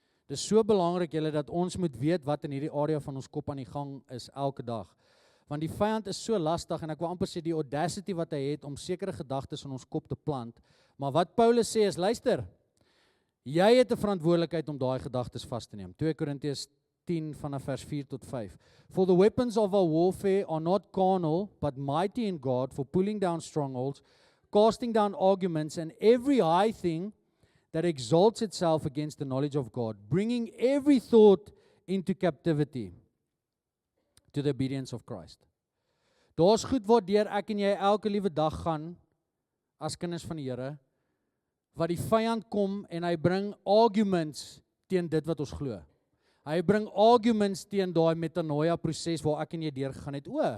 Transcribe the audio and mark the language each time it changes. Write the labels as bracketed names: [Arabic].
[Afrikaans] Dit is so belangrik julle dat ons moet weet wat in hierdie area van ons kop aan die gang is elke dag. Want die vyand is so lastig en ek wil amper sê die audacity wat hy het om sekere gedagtes in ons kop te plant. Maar wat Paulus sê is, luister, jy het 'n verantwoordelikheid om daai gedagtes vas te neem. 2 Korintiërs 10 vanaf vers 4 tot 5. [English] For the weapons of our warfare are not carnal, but mighty in God for pulling down strongholds, casting down arguments and every high thing that exalts itself against the knowledge of God, bringing every thought into captivity to the obedience of Christ. [Afrikaans] Daar's goed waardeur ek en jy elke liewe dag gaan as kinders van die Here, wat die vyand kom en hy bring arguments teen dit wat ons glo. Hy bring arguments teen daai metanoia proses waar ek en jy deurgegaan het.